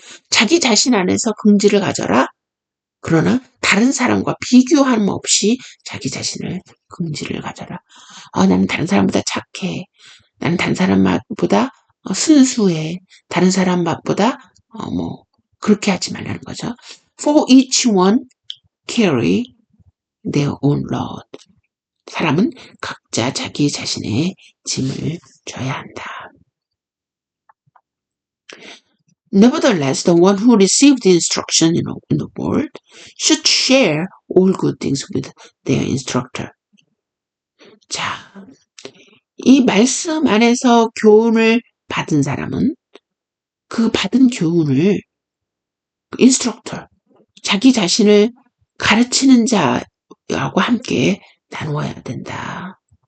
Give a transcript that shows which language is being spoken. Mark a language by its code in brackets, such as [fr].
[ko] 자기 자신 안에서 긍지를 가져라. 그러나 다른 사람과 비교함 없이 자기 자신을 긍지를 가져라. 나는 다른 사람보다 착해. 나는 다른 사람보다 순수해. 다른 사람 맛보다 그렇게 하지 말라는 거죠. [en] For each one carry their own load. [ko] 사람은 각자 자기 자신의 짐을 져야 한다. [en] Nevertheless, the one who received the instruction in the world should share all good things with their instructor. [ko] 자, 이 말씀 안에서 교훈을 받은 사람은 그 받은 교훈을 인스트럭터, 자기 자신을 가르치는 자하고 함께 나누어야 된다.